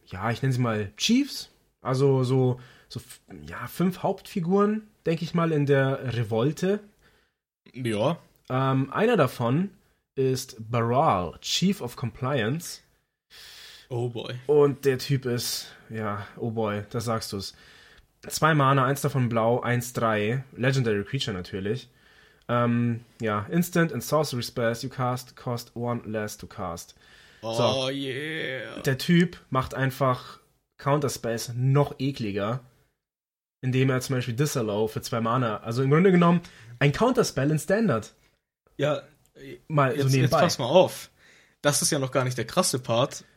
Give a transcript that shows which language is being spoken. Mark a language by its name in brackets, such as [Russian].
[German] ich nenne sie mal Chiefs, also so fünf Hauptfiguren, denke ich mal, in der Revolte. Ja. Einer davon ist Baral, Chief of Compliance. [English] Oh boy. [German] Und der Typ ist, ja, oh boy, da sagst du es. 2 Mana, 1 davon blau, 1/3, Legendary Creature natürlich. [English] Instant and Sorcery Spells you cast cost 1 less to cast. Oh so. Yeah. [German] Der Typ macht einfach Counterspells noch ekliger, indem er zum Beispiel Disallow für 2 Mana, also im Grunde genommen ein Counterspell in Standard. Ja, mal jetzt, so nebenbei. Jetzt pass mal auf. Das ist ja noch gar nicht der krasse Part.